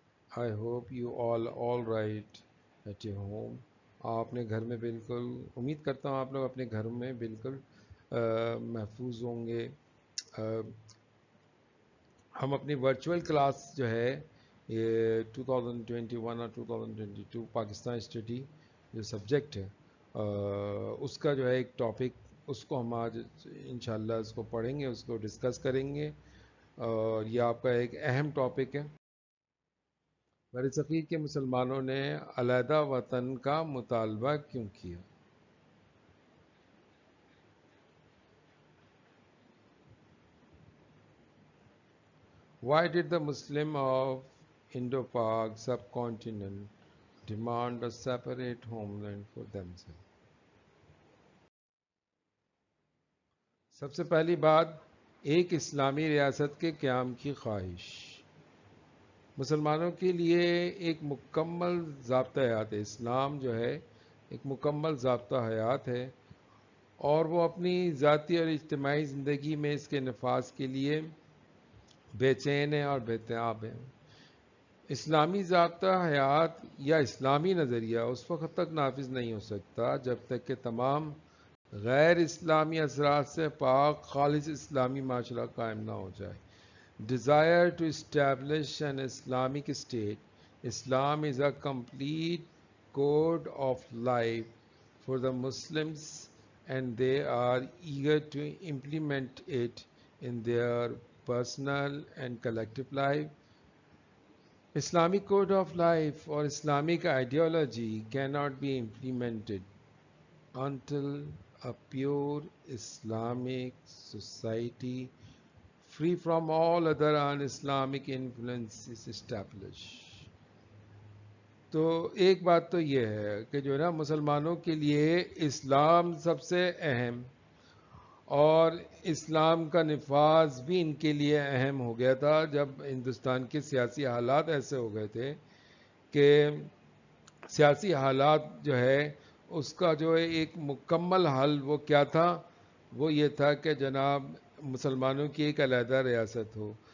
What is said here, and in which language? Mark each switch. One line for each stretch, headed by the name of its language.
English: I hope you all right at your home.
Urdu: آپ اپنے گھر میں بالکل امید کرتا ہوں آپ لوگ اپنے گھر میں بالکل محفوظ ہوں گے. ہم اپنی ورچوئل کلاس جو ہے یہ 2021 اور 2022 پاکستان اسٹڈی جو سبجیکٹ ہے اس کا جو ہے ایک ٹاپک اس کو ہم آج انشاءاللہ اس کو پڑھیں گے, اس کو ڈسکس کریں گے. اور یہ آپ کا ایک اہم ٹاپک ہے. برصغیر کے مسلمانوں نے علیحدہ وطن کا مطالبہ کیوں کیا؟
English: Why did the Muslim of Indo-Pak subcontinent demand a separate homeland for themselves?
Urdu: سب سے پہلی بات, ایک اسلامی ریاست کے قیام کی خواہش. مسلمانوں کے لیے ایک مکمل ضابطہ حیات ہے. اسلام جو ہے ایک مکمل ضابطہ حیات ہے اور وہ اپنی ذاتی اور اجتماعی زندگی میں اس کے نفاذ کے لیے بے چین ہیں اور بےتاب ہیں. اسلامی ضابطہ حیات یا اسلامی نظریہ اس وقت تک نافذ نہیں ہو سکتا جب تک کہ تمام غیر اسلامی اثرات سے پاک خالص اسلامی معاشرہ قائم نہ ہو جائے.
English: Desire to establish an Islamic state. Islam is a complete code of life for the Muslims and they are eager to implement it in their personal and collective life. Islamic code of life or Islamic ideology cannot be implemented until a pure Islamic society free from all other un-Islamic influence is established.
Urdu: تو ایک بات تو یہ ہے کہ جو ہے نا مسلمانوں کے لیے اسلام سب سے اہم اور اسلام کا نفاذ بھی ان کے لیے اہم ہو گیا تھا جب ہندوستان کے سیاسی حالات ایسے ہو گئے تھے کہ سیاسی حالات جو ہے اس کا جو ہے ایک مکمل حل وہ کیا تھا, وہ یہ تھا کہ جناب مسلمانوں کی ایک علیحدہ ریاست ہو.